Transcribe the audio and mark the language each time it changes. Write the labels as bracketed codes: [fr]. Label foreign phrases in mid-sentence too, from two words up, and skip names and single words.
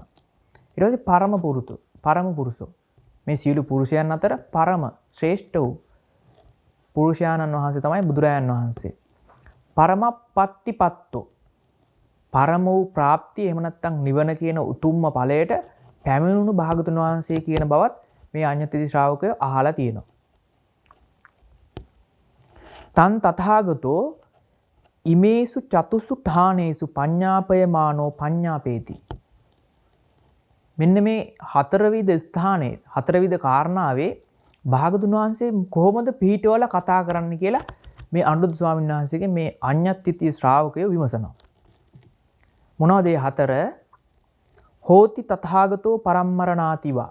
[si] ඊට පස්සේ [pi] පරම පුරුෂෝ [si] මේ සියලු පුරුෂයන් අතර පරම ශ්‍රේෂ්ඨ වූ පුරුෂයාණන් වහන්සේ තමයි බුදුරජාණන් වහන්සේ. [pi] පරමපත්ති පත්තෝ [si] පරම වූ ප්‍රාප්තිය එහෙම නැත්නම් නිවන කියන උතුම්ම ඵලයට පැමිණුණු භාගතුන් වහන්සේ කියන බවත් මේ අඤ්ඤත්තිතිය ශ්‍රාවකයෝ අහලා තියෙනවා. [pi] තන් තථාගතෝ ඉමේසු චතුසු ඨානේසු පඤ්ඤාපයමානෝ පඤ්ඤාපේති. [si] මෙන්න මේ හතරවිධ ස්ථානයේ හතරවිධ කාරණාවේ භාගතුන් වහන්සේ කොහොමද පිහිටවල කතා කරන්න කියලා මේ අනුරුද්ධ ස්වාමීන් වහන්සේගේ මේ අඤ්ඤත්තිතිය ශ්‍රාවකයෝ විමසනවා. මොනවද මේ හතර? [pi] හෝති තථාගතෝ පරම්මරණාතිවා.